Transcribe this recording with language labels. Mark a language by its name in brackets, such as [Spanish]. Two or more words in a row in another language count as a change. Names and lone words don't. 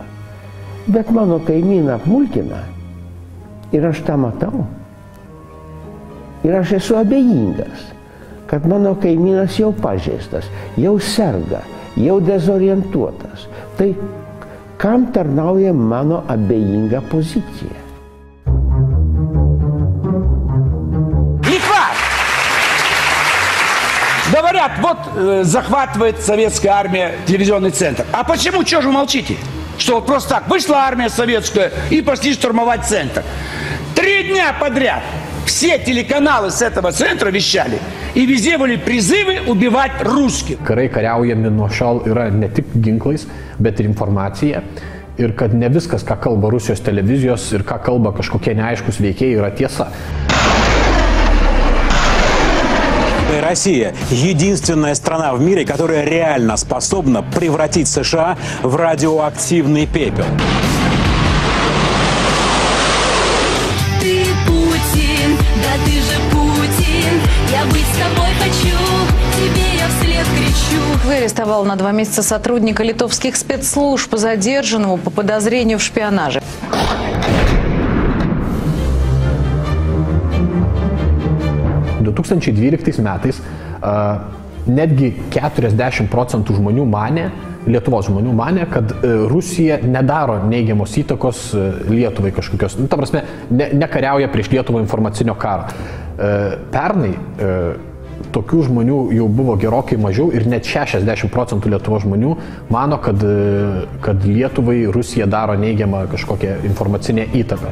[Lithuanian] Bet mano kaimyną apmulkina ir aš tą matau. Ir aš esu abejingas, kad mano kaimynas jau pažeistas, jau serga, jau dezorientuotas. Tai kam tarnauja mano abejinga pozicija? [Russian] Говорят, вот захватывает советская армия телевизионный центр. А почему, что же вы молчите? Что вот просто так вышла армия советская и пошли штурмовать центр. 3 дня подряд все телеканалы с этого центра вещали. И везде были призывы убивать русских. [Lithuanian] Karai kariaujami nuo šiol yra ne tik ginklais, bet ir informacija. Ir kad ne viskas, ką kalba Rusijos televizijos ir ką kalba kažkokie neaiškus veikėjai, yra tiesa. [Russian] Россия – единственная страна в мире, которая реально способна превратить США в радиоактивный пепел. Ты Путин. Да ты же Путин, я быть с тобой хочу, тебе я вслед кричу. Арестовал на 2 месяца сотрудника литовских спецслужб, задержанного по подозрению в шпионаже. [Lithuanian] В 2012 metais netgi 40% žmonių manė, Lietuvos žmonių manė, kad Rusija nedaro neigiamos įtakos Lietuvai kažkokios, ta prasme, nekariauja prieš Lietuvą informacinio karo. Pernai tokių žmonių jau buvo gerokai mažiau ir net 60% Lietuvos žmonių mano, kad Lietuvai Rusija daro neigiamą kažkokią informacinę įtaką.